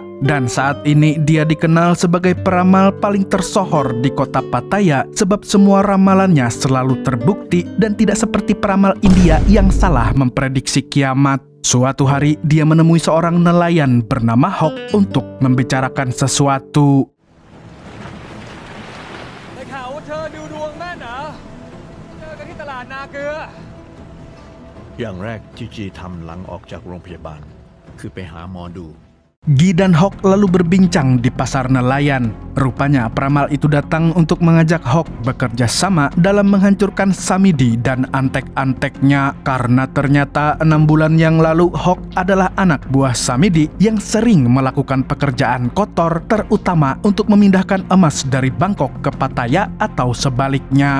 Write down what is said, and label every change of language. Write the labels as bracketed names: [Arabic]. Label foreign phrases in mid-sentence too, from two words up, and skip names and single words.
[Indonesian] Dan saat ini dia dikenal sebagai peramal paling tersohor di kota Pattaya sebab semua ramalannya selalu terbukti dan tidak seperti peramal India yang salah memprediksi kiamat. Suatu hari dia menemui seorang nelayan bernama Hok untuk membicarakan sesuatu. [Thai] ได้ข่าวว่าเธอดูดวงแม่นเหรอเจอกันที่ตลาดนาเกลือ อย่างแรกที่จีทำหลังออกจากโรงพยาบาลคือไปหาหมอดู [Indonesian] Gi dan Hok lalu berbincang di pasar nelayan. Rupanya peramal itu datang untuk mengajak Hok bekerja sama dalam menghancurkan Samidi dan antek-anteknya. Karena ternyata 6 bulan yang lalu Hok adalah anak buah Samidi yang sering melakukan pekerjaan kotor, terutama untuk memindahkan emas dari Bangkok ke Pattaya atau sebaliknya.